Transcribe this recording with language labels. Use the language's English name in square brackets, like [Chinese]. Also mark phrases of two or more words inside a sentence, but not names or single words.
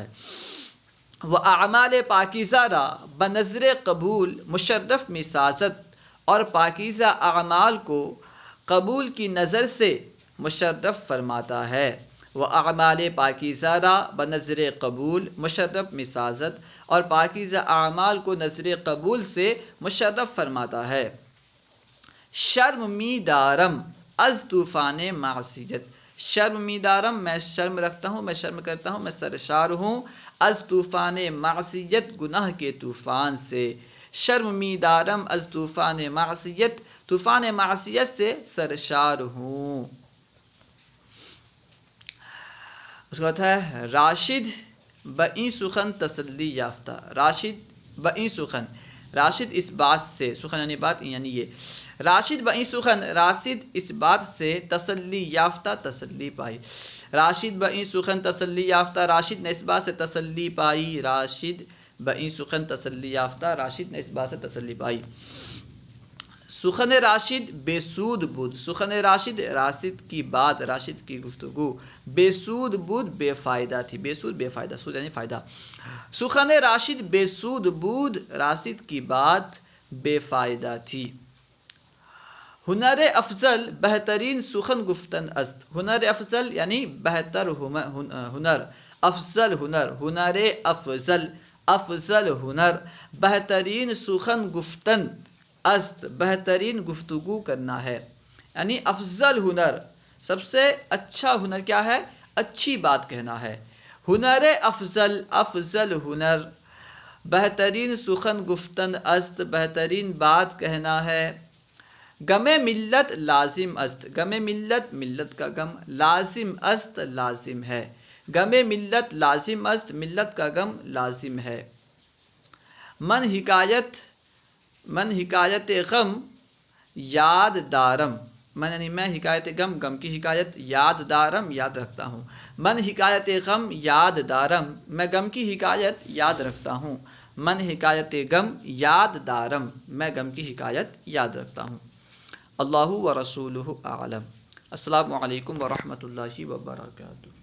[Urdu] وہ [Persian] اعمال پاکیزہ را بنظر قبول مشرف میسازت، [Urdu] اور پاکیزہ اعمال کو قبول کی نظر سے مشرف فرماتا ہے۔ وہ [Persian] اعمال پاکیزہ را بنظر قبول مشرف میسازت، [Urdu] اور پاکیزہ اعمال کو نظر قبول سے مشرف فرماتا ہے۔ [Persian] شرم می دارم از طوفان معصیت، شرم می دارم [Urdu] میں شرم رکھتا ہوں، میں شرم کرتا ہوں، میں سرشار ہوں، [Persian] از طوفان معصیت [Urdu] گناہ کے طوفان سے، [Persian] شرم می دارم از طوفان معصیت، [Urdu] طوفان معصیت سے سرشار ہوں۔ اس کا مطلب ہے [Persian] راشد بئیں سخن تسلی یافتہ، راشد بئیں سخن، [Urdu] راشد اس بات سے، سخن یعنی بات یعنی یہ، [Persian] راشد بئیں سخن، [Urdu] راشد اس بات سے [Persian] تسلی یافتہ [Urdu] تسلی پائی، [Persian] راشد بئیں سخن تسلی یافتہ، [Urdu] راشد نے اس بات سے تسلی پائی، [Persian] راشد بئیں سخن تسلی یافتہ، [Urdu] راشد نے اس بات سے تسلی پائی۔ [Persian] سخن راشد بے سود بود، سخن راشد [Urdu] راشد کی بات، راشد کی گفتگو [Persian] بے سود بود [Urdu] بے فائدہ تھی، بے سود بے فائدہ، سود یعنی فائدہ، [Persian] سخن راشد بے سود بود، [Urdu] راشد کی بات بے فائدہ تھی۔ [Persian] ہنر افضل بہترین سخن گفتن است، ہنر افضل [Urdu] یعنی بہتر ہنر، افضل ہنر، [Persian] ہنر افضل، [Urdu] افضل ہنر، [Persian] بہترین سخن گفتن است، [Urdu] بہترین گفتگو کرنا ہے، یعنی افضل ہنر، سب سے اچھا ہنر کیا ہے؟ اچھی بات کہنا ہے۔ [Persian] ہنر افضل، افضل ہنر، بہترین سخن گفتن است، [Urdu] بہترین بات کہنا ہے۔ [Persian] غم ملت لازم است، غم ملت، [Urdu] ملت کا غم، [Persian] لازم است [Urdu] لازم ہے، [Persian] غم ملت لازم است، [Urdu] ملت کا غم لازم ہے۔ [Persian] من حکایت غم یاد دارم، من [Urdu] یعنی میں [Persian] حکایت غم، [Urdu] غم کی حکایت، [Persian] یاد دارم [Urdu] یاد رکھتا ہوں، [Persian] من حکایت غم یاد دارم، [Urdu] میں غم کی حکایت یاد رکھتا ہوں، [Persian] من حکایت غم یاد دارم، [Urdu] میں غم کی حکایت یاد رکھتا ہوں۔ [Arabic] اللہ و رسولہ اعلم۔ السلام علیکم ورحمۃ اللہ وبرکاتہ۔